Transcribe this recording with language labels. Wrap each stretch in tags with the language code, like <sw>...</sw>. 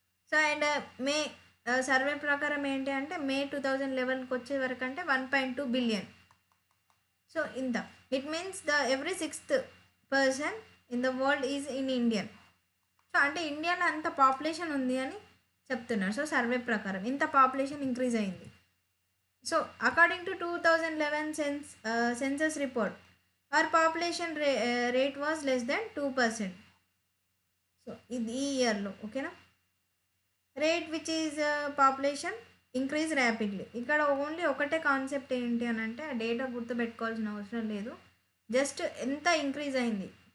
<te>So and May survey ప్రకారం ఏంటి అంటే మే 2011కి వచ్చే వరకు అంటే 1.2 బిలియన్. సో ఇంత</te> <en>It means every 6th person in the world is in Indian.</en> <te>So అంటే ఇండియాలో అంత పాపులేషన్ ఉంది అని చెప్తున్నారు. సో సర్వే ప్రకారం ఇంత పాపులేషన్ ఇంక్రీజ్ అయింది.</te> <en>So according to 2011 census report our population rate was less than 2%.</en> <te>So ఇది ఈ ఇయర్లో ఓకేనా.</te> <en>Rate which is population increase rapidly.</en> <te>ఇక్కడ ఓన్లీ ఒకటే కాన్సెప్ట్ ఏంటి అని అంటే ఆ డేటా గుర్తుపెట్టుకోవాల్సిన అవసరం లేదు, జస్ట్ ఎంత ఇంక్రీజ్ అయింది.</te>